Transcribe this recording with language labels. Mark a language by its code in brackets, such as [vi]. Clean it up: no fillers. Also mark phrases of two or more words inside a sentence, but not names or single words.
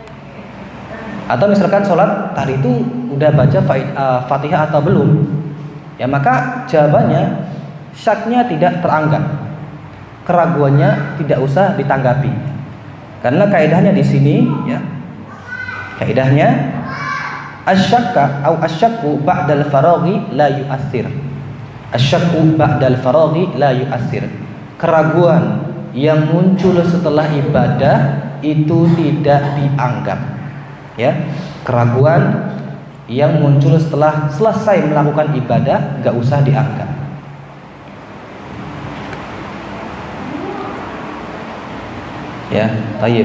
[id] Atau misalkan sholat tadi itu udah baca Fatihah atau belum? ya maka jawabannya syaknya tidak teranggap, keraguannya tidak usah ditanggapi. Karena kaidahnya di sini ya, kaidahnya asyakka atau [ar] الشك بعد الفراغ لا يؤثر. الشك بعد الفراغ لا يؤثر. [id] Keraguan yang muncul setelah ibadah itu tidak dianggap. Ya, keraguan yang muncul setelah selesai melakukan ibadah gak usah dianggap. Ya, tayyib.